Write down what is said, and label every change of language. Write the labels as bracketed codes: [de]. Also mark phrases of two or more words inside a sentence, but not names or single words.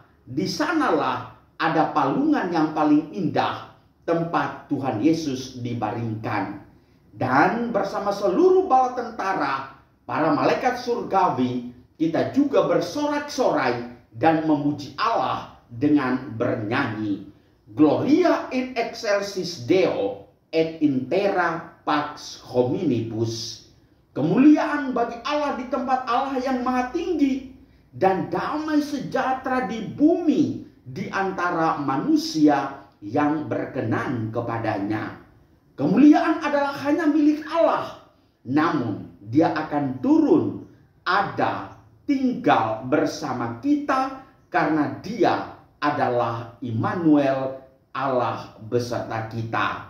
[id] Di sanalah ada palungan yang paling indah, tempat Tuhan Yesus dibaringkan. Dan bersama seluruh bala tentara, para malaikat surgawi, kita juga bersorak-sorai dan memuji Allah dengan bernyanyi. [la] Gloria in excelsis Deo et in terra pax hominibus. [id] Kemuliaan bagi Allah di tempat Allah yang maha tinggi, dan damai sejahtera di bumi di antara manusia yang berkenan kepadanya. Kemuliaan adalah hanya milik Allah, namun Dia akan turun, ada, tinggal bersama kita, karena Dia adalah Immanuel, Allah beserta kita.